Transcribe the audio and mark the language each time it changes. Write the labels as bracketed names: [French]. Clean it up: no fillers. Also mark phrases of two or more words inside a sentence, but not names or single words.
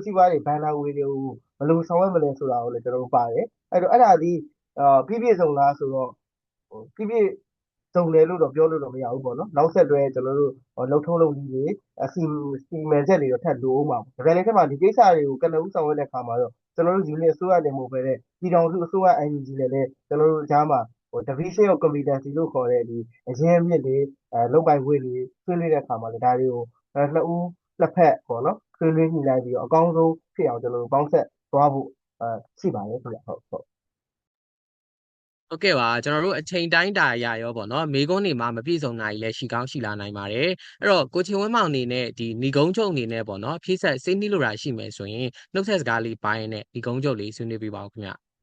[Burmese] စီးပွားတွေဘဏ္ဍာငွေတွေကိုဘယ်လိုဆောင်ရွက်မလဲဆိုတာကိုလည်းကျွန်တော်တို့ပါတယ်အဲ့တော့အဲ့ဒါဒီပြည့်ပြည့်စုံလားဆိုတော့ပြည့်ပြည့်စုံတယ်လို့တော့ပြော လို့တော့မရဘူးပေါ့နော်နောက်ဆက်တွဲကျွန်တော်တို့လှုပ်ထုံးလုပ်နည်းတွေစီမံချက်တွေတော့ထပ်လိုအောင်ပါဒါကြတဲ့ထက်မှာဒီကိစ္စတွေကိုကနဦးဆောင်ရွက်တဲ့အခါမှာတော့ကျွန်တော်တို့ယူနစ်အစိုးရတင်မဟုတ်ပဲတဲ့ပြည်ထောင်စုအစိုးရ NUG နဲ့လည်းကျွန်တော်တို့ကြားမှာ [English] division of competency [Burmese] လို့ခေါ်တဲ့ဒီအရင်းအမြစ်တွေလုပ်ပိုင်ခွင့်တွေဆွေးနွေးတဲ့အခါမှာလည်းဒါတွေကိုနှစ်ဦးနှစ်ဖက်ပေါ့နော်ဆွေးနွေးညှိနှိုင်းပြီးတော့အကောင်းဆုံးဖြစ်အောင်ကျွန်တော်တို့ပေါင်းဆက်သွားဖို့ရှိပါတယ်ခင်ဗျဟုတ် ဟုတ်ကဲ့ပါကျွန်တော်တို့အချိန်တိုင်းတာရရောပေါ့နော်မေကုန်းနေမှာမပြည့်စုံနိုင်လည်းရှိကောင်းရှိလာနိုင်ပါတယ်အဲ့တော့ကိုချင်းဝင်းမောင်အနေနဲ့ဒီဏီကုန်းချုပ်အနေနဲ့ပေါ့နော်ဖြည့်ဆက်စိတ်နှီးလို့ရရှိမယ်ဆိုရင်နှုတ်ဆက်စကားလေးပိုင်းနဲ့ဏီကုန်းချုပ်လေးဆွေးနွေးပြပါဦးခင်ဗျ